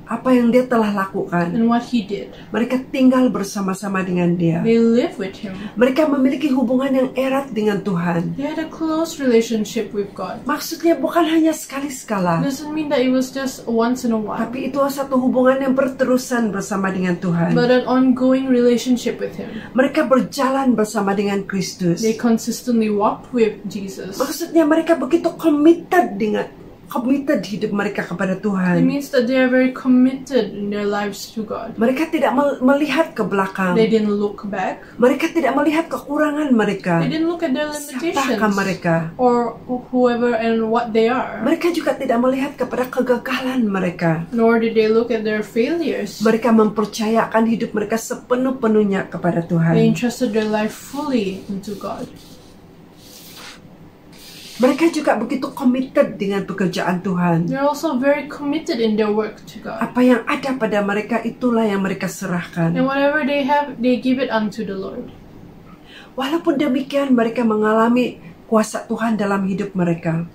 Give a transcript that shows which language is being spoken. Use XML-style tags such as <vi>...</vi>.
<ms>Apa yang dia telah lakukan.</ms> <en>and what he did.</en> <ms>Mereka tinggal bersama-sama dengan dia.</ms> <en>They lived with him.</en> <ms>Mereka memiliki hubungan yang erat dengan Tuhan.</ms> <en>They had a close relationship with God.</en> <ms>Maksudnya bukan hanya sekali-sekala,</ms> <en>Doesn't mean that it was just once in a while,</en> <ms>tapi itu satu hubungan yang berterusan bersama dengan Tuhan.</ms> <en>but an ongoing relationship with him.</en> <ms>Mereka berjalan bersama dengan Kristus.</ms> <en>They consistently walked with Jesus.</en> <ms>Maksudnya mereka begitu committed hidup mereka kepada</ms> <en>It</en> <ms>Tuhan.</ms> <en>means that they are very committed in their lives to God.</en> <ms>Mereka tidak melihat ke belakang.</ms> <en>They didn't look back.</en> <ms>Mereka tidak melihat kekurangan mereka.</ms> <en>They didn't look at their</en> <ms>Siapakah</ms> <en>limitations</en> <ms>mereka?</ms> <en>or whoever and what they are.</en> <ms>Mereka juga tidak melihat kepada kegagalan mereka.</ms> <en>Nor did they look at their failures.</en> <ms>Mereka mempercayakan hidup mereka sepenuh-penuhnya kepada</ms> <en>They</en> <ms>Tuhan.</ms> <en>entrusted their life fully into God.</en> <ms>Mereka juga begitu committed dengan pekerjaan Tuhan.</ms> <en>They're also very committed in their work to God.</en> <ms>Apa yang ada pada mereka itulah yang mereka serahkan.</ms> <en>And whatever they have, they give it unto the Lord.</en> <ms>Walaupun demikian mereka mengalami kuasa Tuhan dalam hidup mereka.</ms>